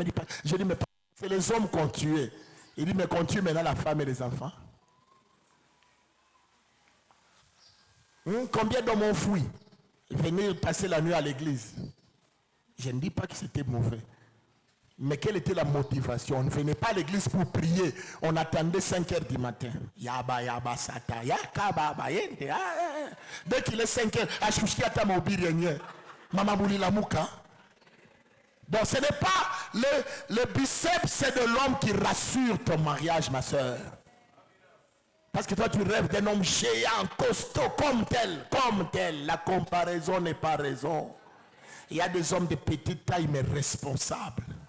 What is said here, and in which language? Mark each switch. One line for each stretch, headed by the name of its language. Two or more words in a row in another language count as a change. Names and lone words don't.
French: Je dis, mais c'est les hommes qu'on tué. Il dit, mais qu'on tue maintenant la femme et les enfants. Combien d'hommes ont fui? Venir passer la nuit à l'église. Je ne dis pas que c'était mauvais. Mais quelle était la motivation? On ne venait pas à l'église pour prier. On attendait 5 heures du matin. Yaba, yaba, sata, yakaba, bayente. Dès qu'il est 5 heures, ashushiata mobiri Mama mouli la mouka. Donc ce n'est pas le biceps, c'est de l'homme qui rassure ton mariage, ma soeur. Parce que toi tu rêves d'un homme géant, costaud, comme tel. La comparaison n'est pas raison. Il y a des hommes de petite taille mais responsables.